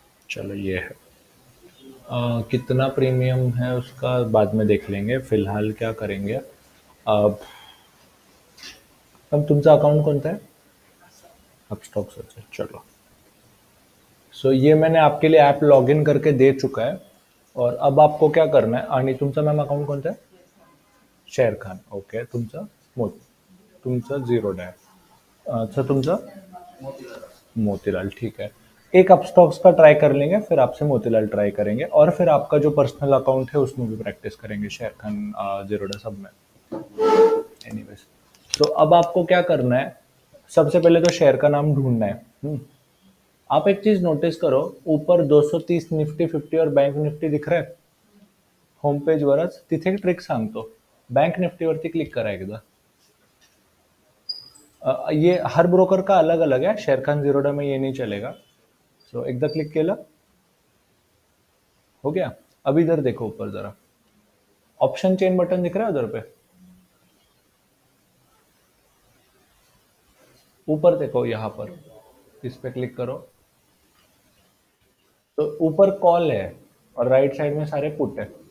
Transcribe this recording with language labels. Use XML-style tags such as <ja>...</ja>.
<hi>चलो ये है, कितना प्रीमियम है उसका बाद में देख लेंगे, फिलहाल क्या करेंगे। अब</hi> <mr>तुमचा अकाउंट कोणता आहे?</mr> <hi>अब स्टॉक सर्च है, चलो। सो ये मैंने आपके लिए ऐप लॉगिन करके दे चुका है और अब आपको क्या करना है</hi> <mr>आणि तुमचा मॅम अकाउंट कोणतं आहे?</mr> <hi>शेर खान. ओके.</hi> <mr>तुमचं मोत तुमचं झिरो डॅश.</mr> <hi>अच्छा</hi> <mr>तुमचं</mr> <hi>मोतीलाल. ठीक है. एक आप स्टॉक्स का ट्राई कर लेंगे, फिर आपसे मोतीलाल ट्राई करेंगे और फिर आपका जो पर्सनल अकाउंट है उसमें भी प्रैक्टिस करेंगे शेर खान जीरोडा सब में. एनीवेज, तो अब आपको क्या करना है, सबसे पहले तो शेयर का नाम ढूंढना है. आप एक चीज नोटिस करो, ऊपर 230 निफ्टी 50 और बँक निफ्टी दिख रहा है</hi> <mr>होम पेज वरच. तिथे एक ट्रिक सांगतो. बँक निफ्टीवरती क्लिक करा एकदा.</mr> <hi>ये हर ब्रोकर का अलग अलग है, शेर खान जीरोडा में ये नहीं चलेगा.</hi> <mr>सो एकदा क्लिक केलं,</mr> <hi>हो गया. अब इधर देखो ऊपर जरा, ऑप्शन चेन बटन दिख रहा है उधर पे, ऊपर देखो यहाँ पर, इस पे क्लिक करो तो ऊपर कॉल है और राइट साइड में सारे पुट है.</hi>